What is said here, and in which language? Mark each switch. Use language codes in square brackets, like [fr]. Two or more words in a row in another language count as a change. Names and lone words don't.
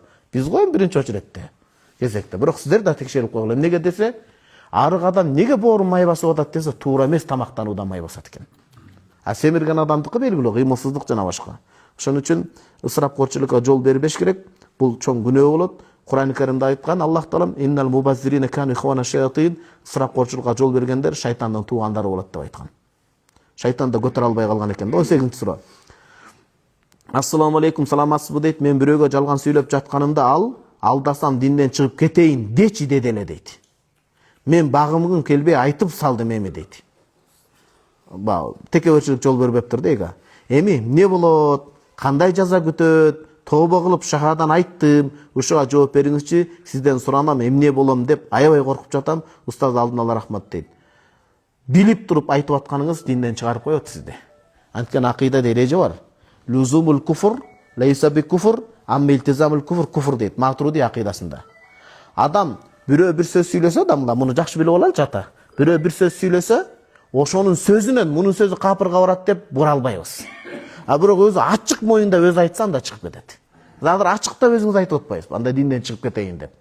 [ky] Биз го эми биринчи очередте, кезекте. Бирок сиздер да текшерип койгула. Эмнеге десе, арык адам неге боор май басып атат десе, туура эмес тамактануудан май басат экен. А семирген адамдыкы белгилүү, кыймылсыздык жана башка. Ошон үчүн ысырапкорчулукка жол бербеш керек. Бул чоң күнөө болот. Кур'ан-ы Каримде айткан, Аллах Таалам [ar] إن المبذرين كانوا إخوان الشياطين, [ky] ысырапкорчулукка жол бергендер шайтандын туугандары болот деп айткан. Шайтан да көтөрө албай калган экен. 18 сура. [ar] السلام عليكم, [ky] саламатсызбы дейт. Мен бирөөгө жалган сүйлөп жатканымда ал алдасам динден чыгып кетейин дечи деди эле дейт. Мен багымгын келбей айтып салдым эми дейт. Текеберчилик жол бербептир дейга. Эми эмне болот? Кандай жаза күтөт? Тобо кылып шахадан айттым. Ушуга жооп бериңизчи. Сизден суранам, эмне болом деп аябай коркуп жатам. Устаз алдын ала рахмат дейт. Билип туруп айтып атканыңыз динден чыгарып коет сизди. Анткени акыйдада эреже бар. [ar] لزوم الكفر ليس بكفر، أما التزام الكفر дейт. [ky] Матруди акыйдасында. Адам бирөө бир сөз сүйлөсө да, муну жакшы билип алалы жата. Бирөө бир сөз сүйлөсө, ошонун сөзүнөн мунун сөзү капырга барат деп бура албайбыз. А бирок өзү ачык моюнда өзү айтса анда чыгып кетет. Азыр ачыктап өзүңүз айтып атпайсызбы? Анда динден чыгып кетейин деп.